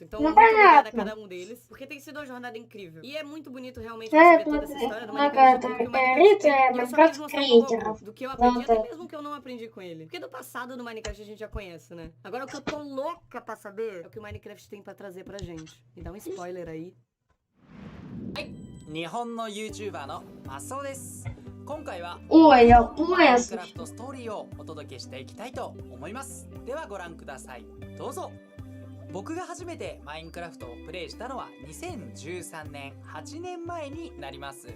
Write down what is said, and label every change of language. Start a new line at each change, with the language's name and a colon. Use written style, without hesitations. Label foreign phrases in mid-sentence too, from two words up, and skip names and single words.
Portuguese: Então, muito obrigada a cada um deles. Porque tem sido uma jornada incrível. E é muito bonito realmente você ver toda essa história do Minecraft. E eu só quis mostrar um pouco do que eu aprendi, até mesmo que eu não aprendi com ele. Porque do passado do Minecraft a gente já conhece, né? Agora o que eu tô louca pra saber é o que o Minecraft tem pra trazer pra gente. Me dá um spoiler aí.
Japanese: 日本の YouTuber のマスオです。今回は
Russian: Ой, я
Japanese: マイン
Russian: понял.
Japanese: クラフトストーリーをお届けしていきたいと思います。ではご覧ください。どうぞ。僕が初めてマインクラフトをプレイしたのは2013年8年前になります。